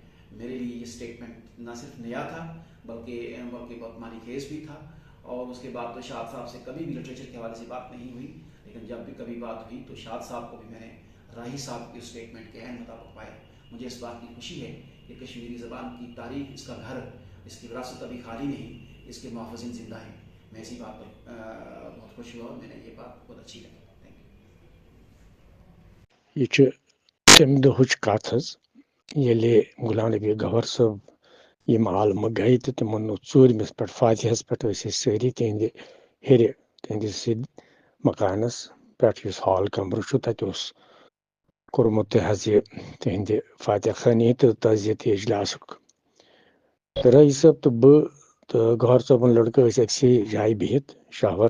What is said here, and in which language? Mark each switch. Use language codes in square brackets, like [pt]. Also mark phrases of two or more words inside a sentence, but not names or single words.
[ur] میرے لیے یہ اسٹیٹمنٹ نہ صرف نیا تھا بلکہ بہت معنی خیز بھی تھا اور اس کے بعد تو شاد صاحب سے کبھی بھی لٹریچر کے حوالے سے بات نہیں ہوئی، لیکن جب بھی کبھی بات ہوئی تو شاد صاحب کو بھی میں نے راہی صاحب کی اسٹیٹمنٹ کے عین مطابق پایا۔ مجھے اس بات کی خوشی ہے کہ کشمیری زبان کی تاریخ، اس کا گھر، اس کی وراثت ابھی خالی نہیں، اس کے محافظین زندہ ہیں۔ میں اسی بات پر بہت خوش ہوا اور میں نے یہ بات بہت اچھی لگی۔ [ks] یہ تمہ دہچ کت حظ ییٚلہِ غلام نبی گوہر صٲب یم عالمہٕ گٔے تہٕ تِمن ژوٗرمِس پٮ۪ٹھ فاتحس پٮ۪ٹھ ٲسۍ أسۍ سٲری تِہنٛدِ ہیٚرِ تِہنٛدِس سیٚدِ مکانس پٮ۪ٹھ یُس ہال کمرٕ چھُ تتہِ اوس کوٚرمُت حظ یہِ تِہنٛدِ فاتح خٲنی تہٕ تعزیتی اجلاسُک تہٕ رٲہی صٲب تہٕ بہٕ تہٕ گوہر صٲبُن لڑکہٕ ٲسۍ أکسٕے جایہِ بِہِتھ شاہور